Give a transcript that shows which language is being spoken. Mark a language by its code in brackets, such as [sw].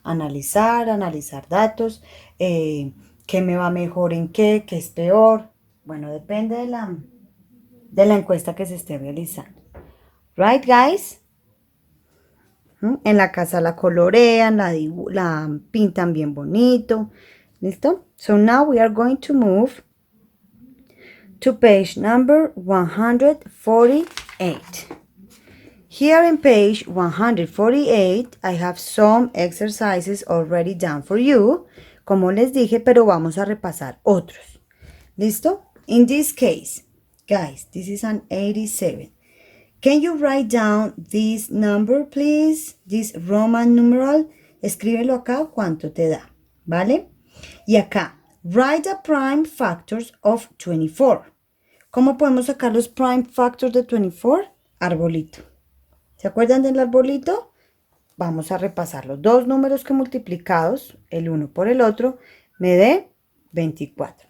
[es] Analizar datos. ¿Qué me va mejor en qué? ¿Qué es peor? Bueno, depende de la encuesta que se esté realizando. [en] Right, guys? [es] En la casa la colorean, la pintan bien bonito. ¿Listo? [en] So now we are going to move to page number 148. Here in page 148, I have some exercises already done for you. [es] Como les dije, pero vamos a repasar otros. ¿Listo? [en] In this case, guys, this is an 87. Can you write down this number, please? This Roman numeral. [es] Escríbelo acá cuánto te da, ¿vale? Y acá, [en] write the prime factors of 24. [es] ¿Cómo podemos sacar los prime factors de 24? Arbolito. ¿Se acuerdan del arbolito? Vamos a repasar los dos números que multiplicados, el uno por el otro, me dé 24.